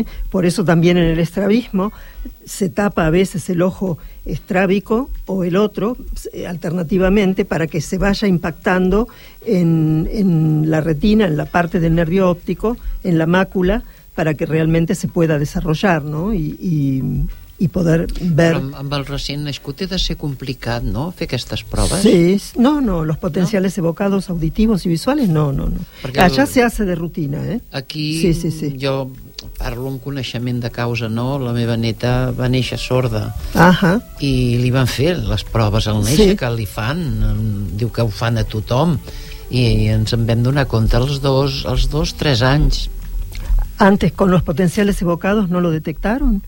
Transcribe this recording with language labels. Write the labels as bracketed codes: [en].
[es] Por eso también en el estrabismo se tapa a veces el ojo estrábico o el otro, alternativamente, para que se vaya impactando en la retina, en la parte del nervio óptico, en la mácula, para que realmente se pueda desarrollar, ¿no? Y poder ver... [ca] Però amb el recient nascut ha de ser complicat, no?, fer aquestes proves. [es] Sí, no, los potenciales no? Evocados auditivos y visuales, no. [ca] Perquè allà [es] se hace de rutina, ¿eh? [ca] Aquí sí. Jo parlo amb coneixement de causa, no? La meva neta va néixer sorda. Ajá. I li van fer les proves al néixer, sí. Que li fan, diu que ho fan a tothom, i ens en vam donar compte els dos, tres anys. [es] Antes, con los potenciales evocados, ¿no lo detectaron?